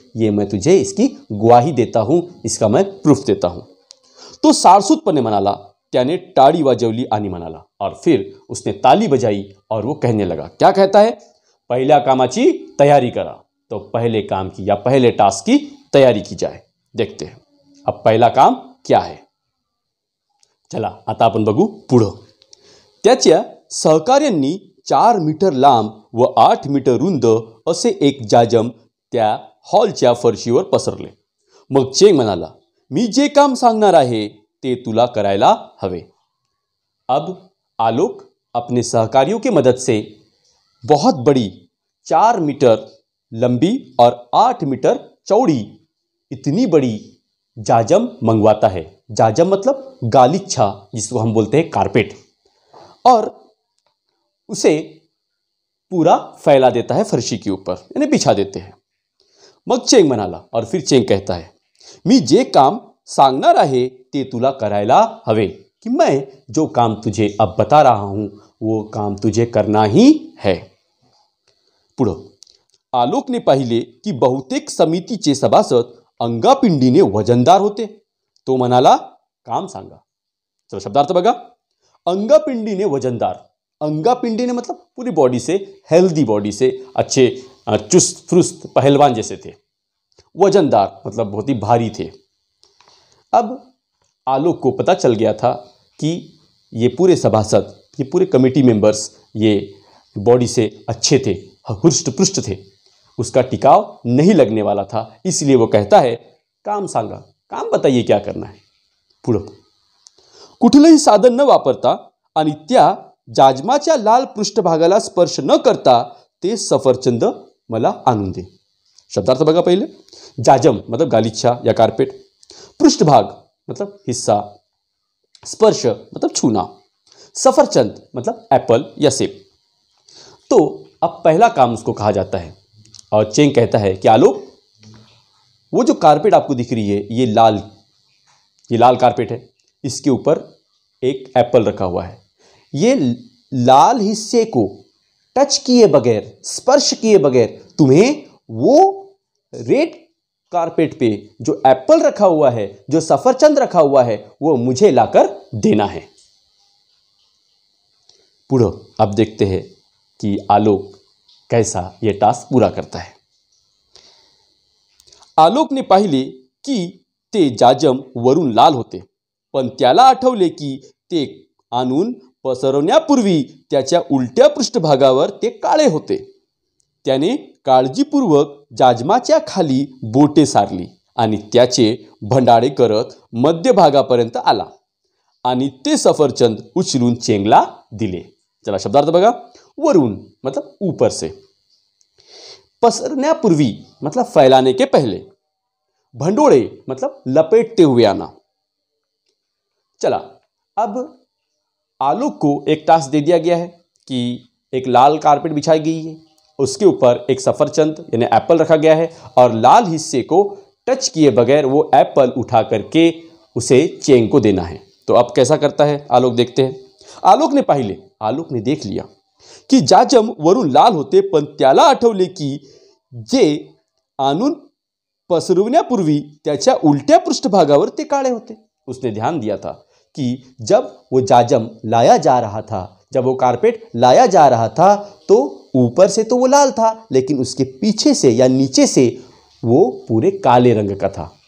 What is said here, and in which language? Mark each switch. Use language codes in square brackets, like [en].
[hi] ये मैं तुझे इसकी ग्वाही देता हूँ, इसका मैं प्रूफ देता हूँ। [mr] तो साळसूतपणे म्हणाला, त्याने टाळी वाजवली आणि म्हणाला [hi] और फिर उसने ताली बजाई और वो कहने लगा। क्या कहता है? [mr] पहिल्या कामाची तैयारी करा। [hi] तो पहले काम की या पहले टास्क की तैयारी की जाए। देखते हैं अब पहला काम क्या है। [mr] चला आता आपण बघू पुढं। त्याच्या सहकार्यांनी 4 मीटर लांब व 8 मीटर रुंद असे एक जाजम त्या हॉलच्या फरशीवर पसरले। मग चेंग म्हणाला मी जे काम सांगणार आहे ते तुला करायला हवे। [hi] अब आलोक अपने सहकारियों की मदद से बहुत बड़ी 4 मीटर लंबी और 8 मीटर चौड़ी इतनी बड़ी जाजम मंगवाता है। जाजम मतलब गालीचा जिसको हम बोलते हैं कारपेट, और उसे पूरा फैला देता है फर्शी के ऊपर यानी बिछा देते हैं। [mr] मग चेंग म्हणाला [hi] और फिर चेंग कहता है [mr] मी जे काम सांगणार आहे ते तुला करायला हवे, [hi] की मैं जो काम तुझे अब बता रहा हूं वो काम तुझे करना ही है. [mr] पुढं, आलोकने पाहिले की बहुतेक समितीचे सभासद अंगापिंडीने वजनदार होते. तो म्हणाला, काम सांगा. चलो शब्दार्थ बघा. [hi] अंगापिंडीने वजनदार, अंगापिंडीने मतलब पूरी बॉडी से, हेल्दी बॉडी से, अच्छे चुस्त फुस्त पहलवान जैसे थे. वजनदार मतलब बहुत ही भारी थे. अब आलोक को पता चल गया था कि ये पूरे सभासद, ये पूरे कमेटी मेंबर्स, ये बॉडी से अच्छे थे, हुष्ट पुष्ट थे, उसका टिकाव नहीं लगने वाला था. इसलिए वो कहता है, [mr] काम सांगा, [hi] काम बताइए क्या करना है. [mr] पुढं, कुठलंही साधन न वापरता आणि त्या जाजमाच्या लाल पृष्ठभागाला स्पर्श न करता ते सफरचंद मला आणून दे. शब्दार्थ बघा. [hi] पहिले, जाजम मतलब गालिचा या कारपेट, पृष्ठभाग मतलब हिस्सा, स्पर्श मतलब छूना, सफरचंद मतलब एप्पल या सेब. तो अब पहला काम उसको कहा जाता है और चेंग कहता है कि आलोक, वो जो कारपेट आपको दिख रही है, ये लाल कारपेट है, इसके ऊपर एक एप्पल रखा हुआ है. ये लाल हिस्से को टच किए बगैर, स्पर्श किए बगैर तुम्हें वो रेड कारपेट पे जो एप्पल रखा हुआ है, जो सफरचंद रखा हुआ है, वो मुझे लाकर देना है. पुढं अब देखते हैं कि आलोक कैसा ये टास्क पूरा करता है. [mr] आलोकने पाहिले की ते जाजम वरून लाल होते, पण त्याला आठवले की ते आणून पसरवण्यापूर्वी त्याच्या उलट्या पृष्ठभागावर ते काळे होते. त्याने काळजीपूर्वक जाजमाच्या खाली बोटे सारली आणि त्याचे भंडाळे करत मध्यभागापर्यंत आला आणि ते सफरचंद उचलून चेंगला दिले. चला शब्दार्थ बघा. [hi] वरून मतलब ऊपर से, पसरण्यापूर्वी मतलब फैलाने के पहले, भंडोळे मतलब लपेटते हुए आना. चला, अब आलोक को एक टास्क दे दिया गया है कि एक लाल कारपेट बिछाई गई है, उसके ऊपर एक सफरचंद यानी एप्पल रखा गया है और लाल हिस्से को टच किए बगैर वो एप्पल उठा करके उसे चेंग को देना है. तो अब कैसा करता है आलोक, देखते हैं. [mr] आलोक [hi] ने देख लिया [mr] की जाजम वरून लाल होते, पण त्याला आठवले की जे आणून पसरवण्यापूर्वी त्याच्या उलट्या पृष्ठभागावर ते काळे होते. [hi] उसने ध्यान दिया था कि जब वो जाजम लाया जा रहा था, जब वो कारपेट लाया जा रहा था, तो ऊपर से तो वो लाल था, लेकिन उसके पीछे से या नीचे से वो पूरे काले रंग का था.